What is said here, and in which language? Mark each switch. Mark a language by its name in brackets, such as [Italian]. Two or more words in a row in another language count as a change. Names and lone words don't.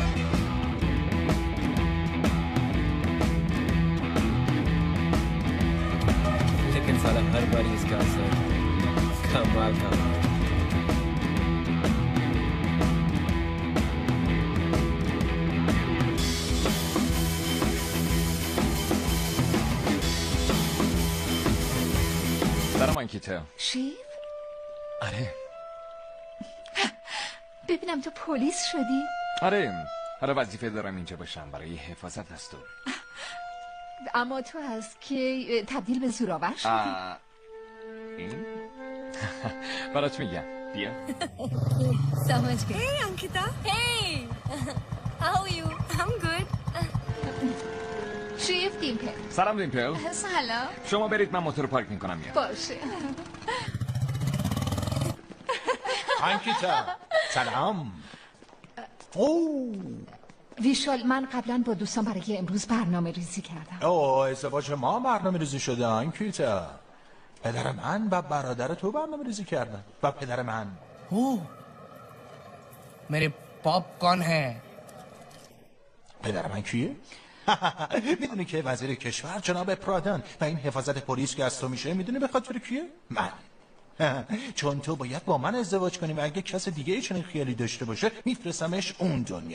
[Hindi] लेकिन साला हर बारी इसका असर कमाल का. [Persian] سلام آنکیتا. شیف؟ آره. ببینم تو پلیس شدی؟ آره وظیفه دارم اینجا باشم برای حفاظت از تو. اما تو از که تبدیل به زورآور شدی؟ این؟ برات میگم بیا. [English] So much good. Hey Ankita. Hey. How are you? I'm good. [Persian] شیف دیمپل. سلام دیمپل. سلام. شما برید من موتور پارک میکنم میام. باشه. آنکیتا سلام. ویشال من قبلا با دوستان برای امروز برنامه ریزی کردم. ازدواج ما برنامه ریزی شده آنکیتا. پدر من و برادر تو برنامه ریزی کردن و پدر من. [Hindi] मेरे पॉप कौन है? [Persian] پدر من کیه؟ میدونی که وزیر کشور جناب پرادان و این حفاظت پلیس که از تو میشه میدونی به خاطر کیه؟ من. چون تو باید با من ازدواج کنی و اگه کس دیگه چنین خیالی داشته باشه میفرستمش اون دنیا.